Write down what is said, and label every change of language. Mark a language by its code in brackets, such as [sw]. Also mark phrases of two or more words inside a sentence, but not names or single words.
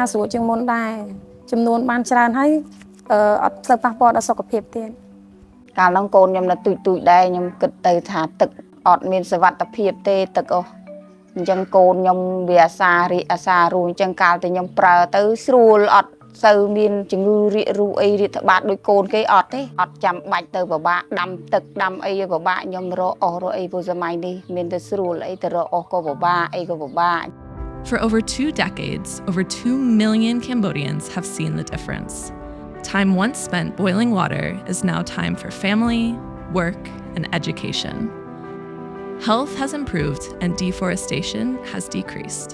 [km] ស្រួលជាងមុនដែរចំនួនបានច្រើនហើយអត់ទៅប៉ះពាល់ដល់សុខភាពទៀត កាលហ្នឹងកូនខ្ញុំនៅទូចដែរខ្ញុំគិតទៅថាទឹកអត់មានសុវត្ថិភាពទេទឹកអស់អញ្ចឹងកូនខ្ញុំវាអាសារួអញ្ចឹងកាលតែខ្ញុំប្រើទៅស្រួលអត់សូវមានជំងឺរាគរូសអីរាតត្បាតដូចកូនគេអត់ទេអត់ចាំបាច់ទៅពិបាកដាំទឹកដាំអីពិបាកខ្ញុំរកអស់រកអីព្រោះសម័យនេះមានតែស្រួលអីទៅរកអស់ក៏ពិបាកអីក៏ពិបាក [en] For over 2 decades, over 2 million Cambodians have seen the difference. Time once spent boiling water is now time for family, work, and education. Health has improved and deforestation has decreased.